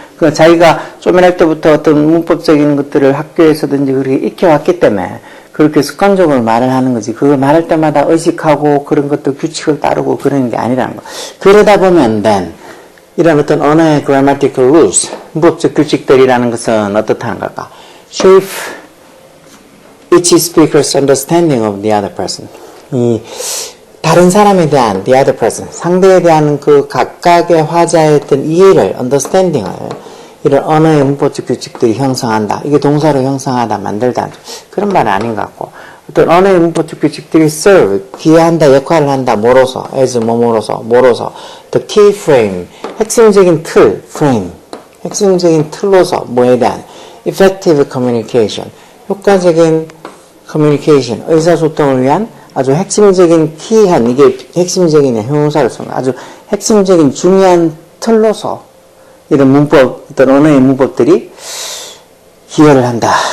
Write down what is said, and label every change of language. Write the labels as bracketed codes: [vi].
[ko] 그러니까 자기가 쪼매날 때부터 어떤 문법적인 것들을 학교에서든지 그렇게 익혀왔기 때문에 그렇게 습관적으로 말을 하는 거지. 그걸 말할 때마다 의식하고 그런 것들 규칙을 따르고 그러는 게 아니라는 거. 그러다 보면 이런 어떤 언어의 grammatical rules, 문법적 규칙들이라는 것은 어떻다는 걸까? [en] Shape each speaker's understanding of the other person. [ko] 이 다른 사람에 대한 the other person, 상대에 대한 그 각각의 화자의 어떤 이해를, understanding을 이런 언어의 문법적 규칙들이 형성한다. 이게 동사로 형성하다, 만들다. 그런 말은 아닌 것 같고. 어떤 언어의 문법적 규칙들이 serve, 기여한다, 역할을 한다, 뭐로서, as, 뭐로서, the key frame, 핵심적인 틀, frame, 핵심적인 틀로서, 뭐에 대한, effective communication, 효과적인 communication, 의사소통을 위한 아주 핵심적인 키한, 이게 핵심적인 형용사를 쓰는 아주 핵심적인 중요한 틀로서 이런 문법, 어떤 언어의 문법들이 기여를 한다.